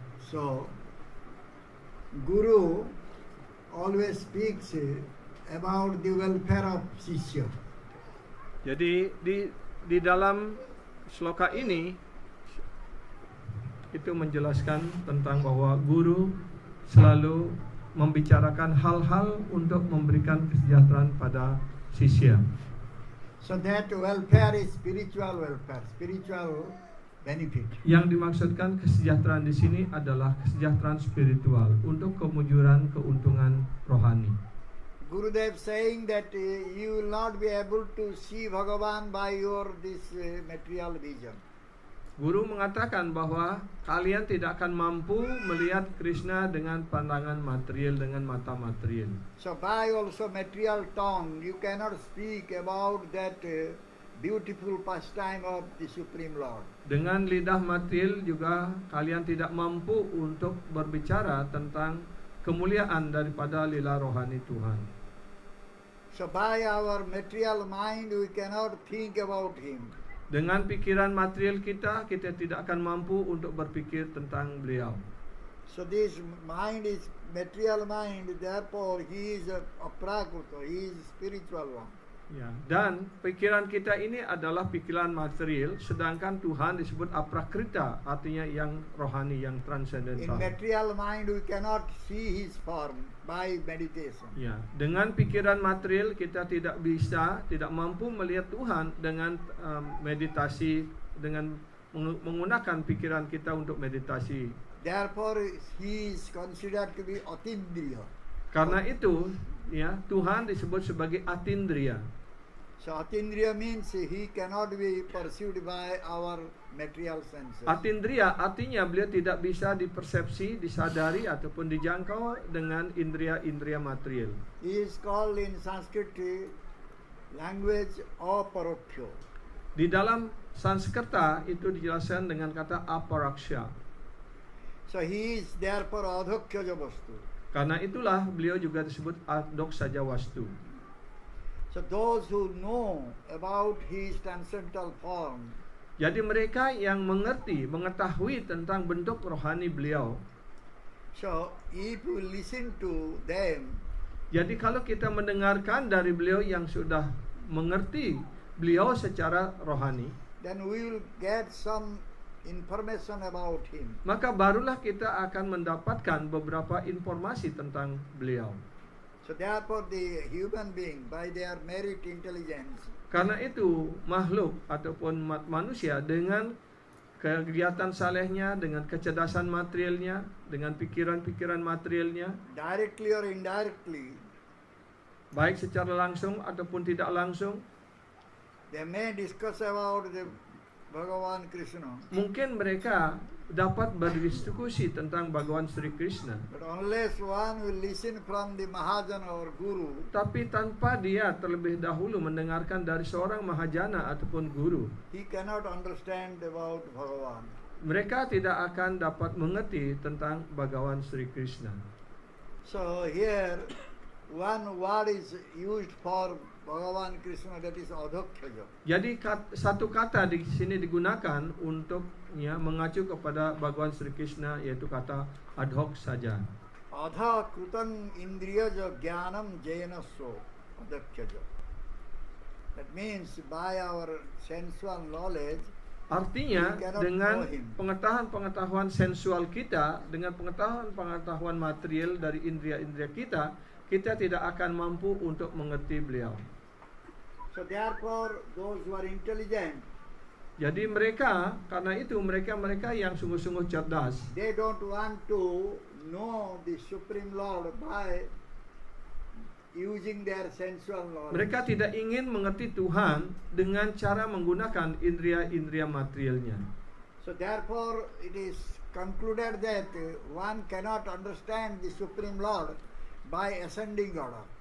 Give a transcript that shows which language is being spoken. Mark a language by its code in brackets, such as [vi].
[en] So Guru always speaks about the welfare of Shishya. [id] Jadi di dalam sloka ini itu menjelaskan tentang bahwa guru selalu membicarakan hal-hal untuk memberikan kesejahteraan pada sisya. [en] So that welfare is spiritual welfare, spiritual benefit. [id] Yang dimaksudkan kesejahteraan di sini adalah kesejahteraan spiritual untuk kemujuran keuntungan rohani. [en] Gurudev saying that you will not be able to see Bhagavan by your this material vision. [id] Guru mengatakan bahwa kalian tidak akan mampu melihat Krishna dengan pandangan material, dengan mata material. [en] So by also material tongue, you cannot speak about that beautiful pastime of the Supreme Lord. [id] Dengan lidah material juga kalian tidak mampu untuk berbicara tentang kemuliaan daripada lila rohani Tuhan. [en] So by our material mind, we cannot think about Him. [id] Dengan pikiran material kita tidak akan mampu untuk berpikir tentang beliau. [en] So this mind is material mind, therefore He is a prakruta, He is spiritual one. [id] Ya, dan pikiran kita ini adalah pikiran material, sedangkan Tuhan disebut aprakrita, artinya yang rohani, yang [en] In transcendental. material mind, we cannot see His form by meditation. [id] Ya, dengan pikiran material kita tidak mampu melihat Tuhan dengan meditasi, dengan menggunakan pikiran kita untuk meditasi. [en] Therefore, He is considered to be atindriya. [id] Karena itu, ya, Tuhan disebut sebagai atindriya. [en] So atindriya means He cannot be pursued by our material senses. [id] Atindriya artinya beliau tidak bisa dipersepsi, disadari ataupun dijangkau dengan indria-indria material. [en] He is called in Sanskrit language aparokya. [id] Di dalam Sanskerta itu dijelaskan dengan kata aparaksha. [en] So He is therefore adhokya vastu. [id] Karena itulah beliau juga disebut adok saja wastu. [en] So those who know about His transcendental form, [id] Jadi mereka yang mengetahui tentang bentuk rohani beliau. [en] so if we listen to them, [id] Jadi kalau kita mendengarkan dari beliau yang sudah mengerti beliau secara rohani, [en] then we will get some information about Him. [id] maka barulah kita akan mendapatkan beberapa informasi tentang beliau. [en] So therefore the human being by their merit intelligence, [id] Karena itu makhluk ataupun manusia dengan kegiatan salehnya, dengan kecerdasan materialnya, dengan pikiran-pikiran materialnya, [en] directly or indirectly, [id] baik secara langsung ataupun tidak langsung, [en] they may discuss about the Bhagavan Krishna, [id] mungkin mereka dapat berdiskusi tentang Bhagawan Sri Krishna. [en] but unless one will listen from the Mahajana or Guru, [id] Tapi tanpa dia terlebih dahulu mendengarkan dari seorang mahajana ataupun guru, [en] he cannot understand about Bhagavan. [id] mereka tidak akan dapat mengerti tentang Bhagawan Sri Krishna. [en] So here one word is used for Bhagavan Krishna, that is adhokya. [id] Jadi satu kata di sini digunakan untuk mengacu kepada Bhagawan Sri Krishna, yaitu kata adhok saja. [sa] Adha krutan indriyaja jnanam jayanasya adhokya. [en] That means by our sensual knowledge, [id] Artinya [en] we cannot [id] dengan [en] know Him. [id] pengetahuan sensual kita, dengan pengetahuan material dari indria-indria kita tidak akan mampu untuk mengerti beliau. [en] So therefore, those who are intelligent, [id] Jadi karena itu mereka yang sungguh-sungguh cerdas, [en] they don't want to know the Supreme Lord by using their sensual knowledge. [id] mereka tidak ingin mengerti Tuhan dengan cara menggunakan indria-indria materialnya. [en] So therefore, it is concluded that one cannot understand the Supreme Lord by ascending order.